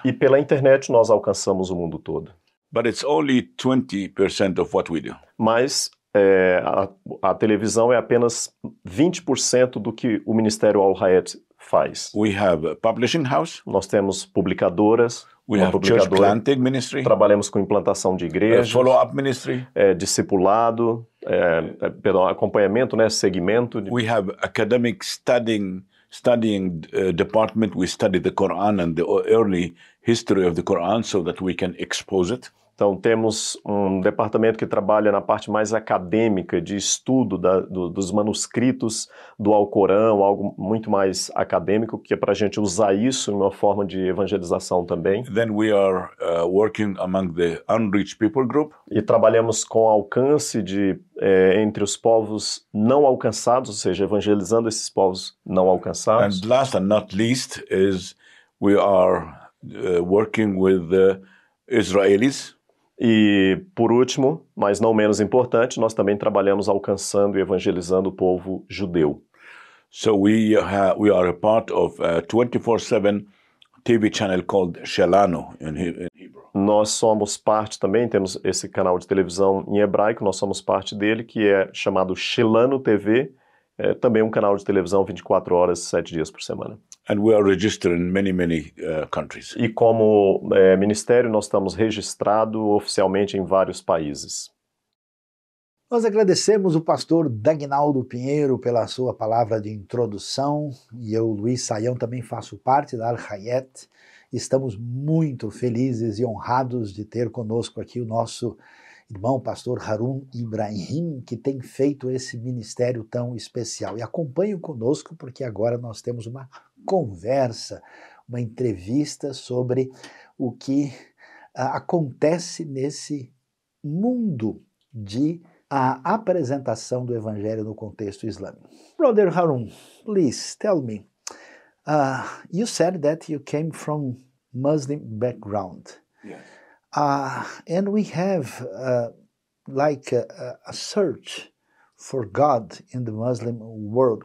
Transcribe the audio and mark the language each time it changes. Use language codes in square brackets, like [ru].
[pt] E pela internet nós alcançamos o mundo todo. [en] But it's only 20% of what we do. [pt] Mas a televisão é apenas 20% do que o Ministério Al Hayat faz. [en] We have a publishing house. [pt] Nós temos publicadoras. [en] We have church planting ministry. [pt] Trabalhamos com implantação de igrejas. [en] Follow-up ministry. [pt] Discipulado, acompanhamento, segmento. [en] We have academic studying department. We study the Quran and the early history of the Quran so that we can expose it. [pt] Então, temos um departamento que trabalha na parte mais acadêmica, de estudo dos manuscritos do Alcorão, algo muito mais acadêmico, que é para a gente usar isso em uma forma de evangelização também. [en] Then we are working among the unreached people group. [pt] E trabalhamos com alcance entre os povos não alcançados, ou seja, evangelizando esses povos não alcançados. [en] And last and not least is we are working with the Israelis. [pt] E, por último, mas não menos importante, nós também trabalhamos alcançando e evangelizando o povo judeu. [en] So we are a part of a 24/7 TV channel called Shelanu in Hebrew. [pt] Nós somos parte também, temos esse canal de televisão em hebraico, nós somos parte dele, que é chamado Shelanu TV, também um canal de televisão 24 horas, 7 dias por semana. [en] And we are registered in many countries. [pt] E como ministério, nós estamos registrados oficialmente em vários países. Nós agradecemos o pastor Dagnaldo Pinheiro pela sua palavra de introdução, e eu, Luiz Saião, também faço parte da Al-Hayat. Estamos muito felizes e honrados de ter conosco aqui o nosso irmão pastor Harun Ibrahim, que tem feito esse ministério tão especial. E acompanhe conosco, porque agora nós temos uma conversa, uma entrevista sobre o que acontece nesse mundo de a apresentação do Evangelho no contexto islâmico. [en] Brother Harun, please tell me, you said that you came from Muslim background. Yes. And we have like a search for God in the Muslim world.